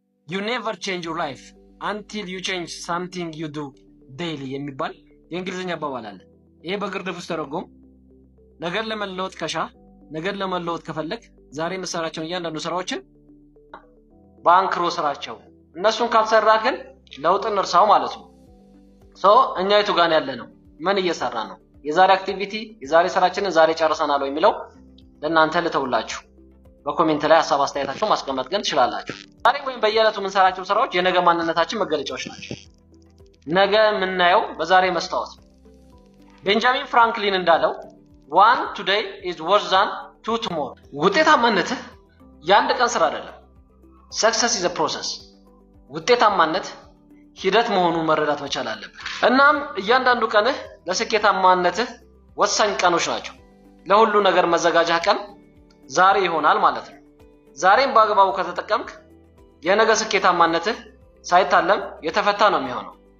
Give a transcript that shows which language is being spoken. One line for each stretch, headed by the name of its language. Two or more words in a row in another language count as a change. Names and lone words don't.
English: you never change your life until you change something you do daily
Amharic: የሚባል የእንግሊዘኛ አባባል አለ። ይሄ በግርድፍ ውስጥ ተረጎም ነገር ለመለወጥ ከሻ ነገር ለመለወጥ ከፈለክ ዛሬ መስራቸውን እያንዳንዱ ስራዎችን ባንክሮ ስራቸው እነሱን ካልሰራ ግን ለውጥን እርሳው ማለት ነው። እኛ የቱ ጋር ያለ ነው? ምን እየሰራ ነው? የዛሬ አክቲቪቲ የዛሬ ስራችንን ዛሬ ጨርሰናል ወይ የሚለው ለእናንተ ልተውላችሁ። በኮሜንት ላይ ሐሳብ አስተያየታችሁን ማስቀመጥ ግን ትችላላችሁ። ዛሬ ወይም በየዕለቱ የምንሰራቸው ስራዎች የነገ ማንነታችን መገለጫዎች ናቸው። ነገ የምናየው በዛሬ መስታወት። ቤንጃሚን ፍራንክሊን እንዳለው one
English: today is worse than two tomorrow።
Amharic: ውጤታማነት የአንድ ቀን ስራ አይደለም።
English: success is a process።
Amharic: ውጤታማነት ሂደት መሆኑን መረዳት መቻል አለብን። እናም እያንዳንዱ ቀንህ ለስኬታማነትህ ወሳኝ ቀኖች ናቸው። ለሁሉ ነገር መዘጋጃ ቀን ዛሬ ይሆናል ማለት ነው። ዛሬን በአግባቡ ከተጠቀምክ የነገ ስኬታማነትህ ሳይታለም የተፈታ ነው የሚሆነው።